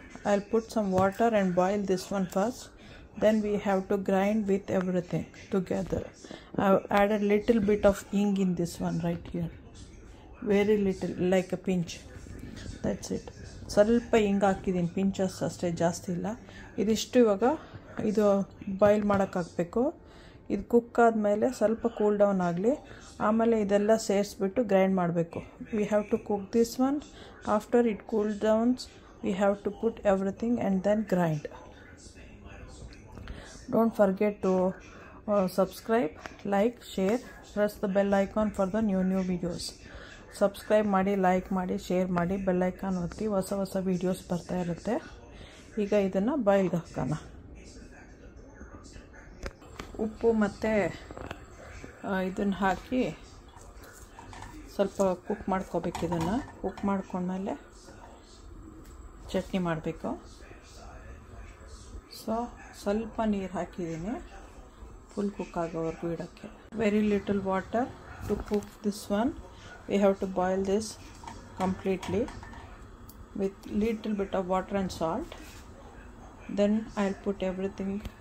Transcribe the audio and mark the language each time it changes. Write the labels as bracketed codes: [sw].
[en] I'll put some water and boil this one first. Then we have to grind with everything together. I've added little bit of hing in this one right here, very little, like a pinch. That's it. [kn] ಸ್ವಲ್ಪ ಹಿಂಗೆ ಹಾಕಿದ್ದೀನಿ, ಪಿಂಚಸ್ ಅಷ್ಟೇ, ಜಾಸ್ತಿ ಇಲ್ಲ. ಇದಿಷ್ಟು ಇವಾಗ ಇದು boil ಮಾಡೋಕ್ಕಾಗಬೇಕು. ಇದು ಕುಕ್ ಆದಮೇಲೆ ಸ್ವಲ್ಪ ಕೂಲ್ ಡೌನ್ ಆಗಲಿ, ಆಮೇಲೆ ಇದೆಲ್ಲ ಸೇರಿಸ್ಬಿಟ್ಟು ಗ್ರೈಂಡ್ ಮಾಡಬೇಕು. [en] We have to cook this one. After it cool downs we have to put everything and then grind. Don't forget to subscribe, like, share, press the bell icon for the new videos. [kn] Subscribe ಮಾಡಿ, like ಮಾಡಿ, share ಮಾಡಿ, bell icon ಒತ್ತಿ. ಹೊಸ videos ಬರ್ತಾ ಇರುತ್ತೆ. ಈಗ ಇದನ್ನು ಬಾಯ್ಲ್ಗೆ ಹಾಕೋಣ. ಉಪ್ಪು ಮತ್ತು ಇದನ್ನು ಹಾಕಿ ಸ್ವಲ್ಪ ಕುಕ್ ಮಾಡ್ಕೋಬೇಕು. ಇದನ್ನು ಕುಕ್ ಮಾಡ್ಕೊಂಡ್ಮೇಲೆ ಚಟ್ನಿ ಮಾಡಬೇಕು. ಸೊ ಸ್ವಲ್ಪ ನೀರು ಹಾಕಿದ್ದೀನಿ, ಫುಲ್ ಕುಕ್ ಆಗೋವರೆಗೂ ಇಡೋಕ್ಕೆ. [en] Very little water to cook this one. We have to boil this completely with little bit of water and salt. Then I'll put everything.